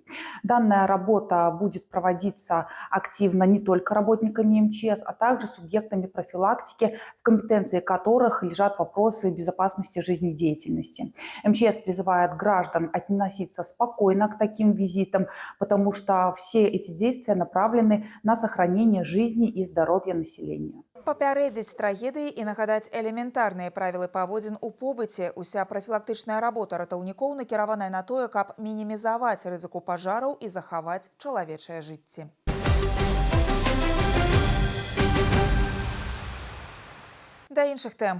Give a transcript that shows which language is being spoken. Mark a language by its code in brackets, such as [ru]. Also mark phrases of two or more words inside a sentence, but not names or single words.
[ru] Данная работа будет проводиться активно не только работниками МЧС, а также субъектами профилактики, в компетенции которых лежат вопросы безопасности жизнедеятельности. МЧС призывает граждан относиться спокойно к таким визитам, потому что все эти действия направлены на сохранение жизни и здоровья населения. [be] Папярэдзіць трагедыі і нагадаць элементарныя правілы паводзін у побыце. Уся прафілактычная работа ратаўнікоў накіраваная на тое, каб мінімізаваць рызыку пажараў і захаваць чалавечыя жыцці. Да іншых тэм.